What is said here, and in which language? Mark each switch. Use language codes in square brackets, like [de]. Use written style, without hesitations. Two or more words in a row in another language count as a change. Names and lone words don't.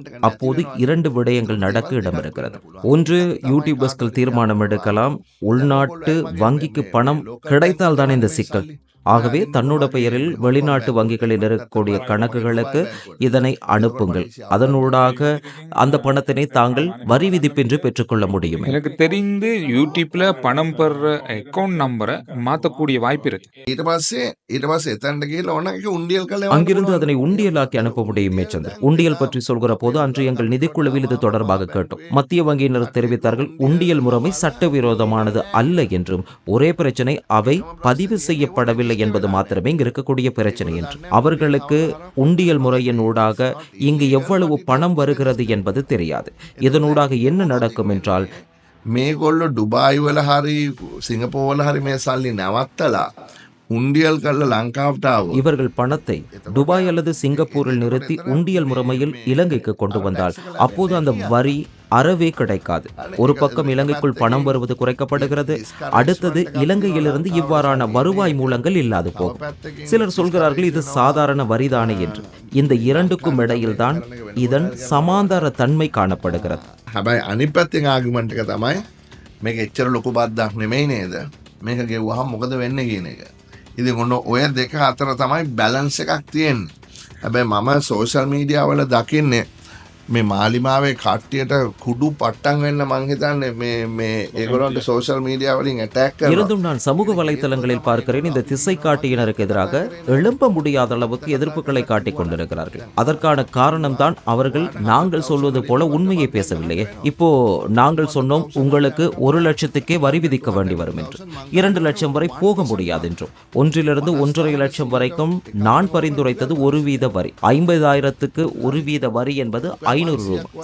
[ta] அப்போது 2 விடயங்கள் நடக்க இடம் இருக்கிறது. ஒன்று, யூடியூபர்ஸ்கள் தீர்மானம் எடுக்கலாம், உள்நாட்டு வங்கிக்கு பணம் கிடைத்தால் தான் இந்த சிக்கல். ஆகவே தன்னோட பெயரில் வெளிநாட்டு வங்கிகளில் இருக்கக்கூடிய கணக்குகளுக்கு இதனை அனுப்புங்கள், அதனூடாக அந்த பணத்தினை தாங்கள் வரி விதிப்பின்றி பெற்றுக்கொள்ள முடியும். எனக்கு தெரிந்து யூடியூப்ல பணம் பெற [en] account number [ta] மாற்றக்கூடிய வாய்ப்பு இருக்கு. [si] ඊට පස්සේ එතනට ගිහලා ඕන එක උண்டிයල් කරලා [ta] அங்கிருந்து அதனை உண்டியலாக்கி அனுப்ப முடியுமே சந்திரன். உண்டியல் பற்றி சொல்கிற போது அன்று எங்கள் நிதிக்குழுவில் இது தொடர்பாக கேட்டோம். மத்திய வங்கியினர் தெரிவித்தார்கள், உண்டியல் முறைமை சட்டவிரோதமானது அல்ல என்றும், ஒரே பிரச்சனை அவை பதிவு செய்யப்படவில்லை என்பது மாத்திரமே இங்கு இருக்கக்கூடிய பிரச்சனை என்று. அவர்களுக்கு உண்டியல் முறையின் ஊடாக இங்கு எவ்வளவு பணம் வருகிறது என்பது தெரியாது. இதனூடாக என்ன நடக்கும் என்றால், [si] මේගොල්ලෝ ඩුබායි වල හරි සිංගප්පූර් වල හරි මේ සල්ලි නැවත්තලා උන්ඩියල් කරලා ලංකාවට ආවොත් [ta] இவர்கள் பணத்தை துபாய் அல்லது சிங்கப்பூரில் நிறுத்தி உண்டியல் முறைமையில் இலங்கைக்கு கொண்டு வந்தால் அப்போது அந்த வரி அறவே கிடைக்காது. ஒரு பக்கம் இலங்கைக்குள் பணம் வருவது குறைக்கப்படுகிறது, அடுத்தது இலங்கையிலிருந்து இவ்வாறான வருவாய் மூலங்கள் இல்லாது போகும். சிலர் சொல்கிறார்கள் இது சாதாரண வரிதானே என்று. இந்த இரண்டுக்கும் இடையில்தான் இதன் சமாந்தர தன்மை காணப்படுகிறது. [si] හැබැයි අනිත් පැත්තෙන් ආගියුමන්ට් එක තමයි මේක එච්චර ලොකු බද්දක් නෙමෙයි නේද, මේක ගෙවුවහම මොකද වෙන්නේ කියන එක. ඉතින් ඔන්න ඔය දෙක අතර තමයි බැලන්ස් එකක් තියෙන්නේ. හැබැයි මම [en] social media [si] වල දකින්නේ මේ මාලිමාවේ කට්ටියට කුඩු පට්ටන් වෙන්න මං හිතන්නේ මේ ඒගොල්ලන්ට [en] social media [si] වලින් ඇටැක් කරනවා. [ta] இருந்தும் நான் சமூக வலைத்தளங்களில் பார்க்கிறேன் இந்த திசை காட்டியினருக்கு எதிராக எழும்ப முடியாத அளவுக்கு எதிர்ப்புகளை காட்டிக் கொண்டிருக்கிறார்கள். அதற்கான காரணம் தான் அவர்கள் நாங்கள் சொல்வது போல உண்மையை பேசவில்லையே. இப்போ நாங்கள் சொன்னோம் உங்களுக்கு 1 லட்சத்துக்கே வரி விதிக்க வேண்டி வரும் என்று, 2 லட்சம் வரை போக முடியாது என்றும், 1 to 1.5 லட்சம் வரைக்கும் நான் பரிந்துரைத்தது 1% வரி, 50,000க்கு 1% வரி என்பது 500 ரூபாய்.